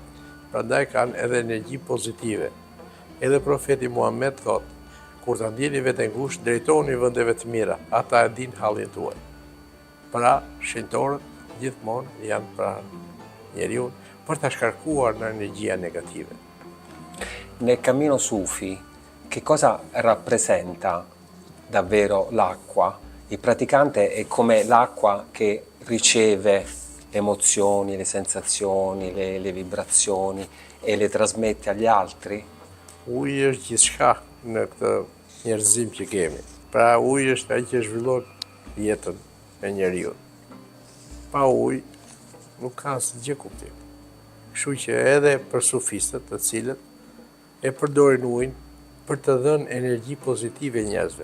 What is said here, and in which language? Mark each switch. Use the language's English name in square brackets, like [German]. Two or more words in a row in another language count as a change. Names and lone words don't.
[Albanian] Prandaj kanë edhe energji pozitive. Edhe profeti Muhammed thotë, kur ta ndjeni veten ngushtë, drejtoni vendeve të mira, ata e dinë hallin tuaj. Pra, shenjtorët gjithmonë janë pranë njeriu për ta shkarkuar në energia negative. [Italian] Nel cammino Sufi, che cosa rappresenta davvero l'acqua? Il praticante è come l'acqua che riceve le emozioni, le sensazioni, le vibrazioni e le trasmette agli altri? [Albanian] Uji është gjithçka në këtë njerëzim që kemi. Pra uji është ai që zhvillon jetën e njeriu. Pa ujë nuk ka asgjë kuptim. Kështu që edhe për sufistët, të cilët e përdorin ujin për të dhënë energji pozitive njerëzve.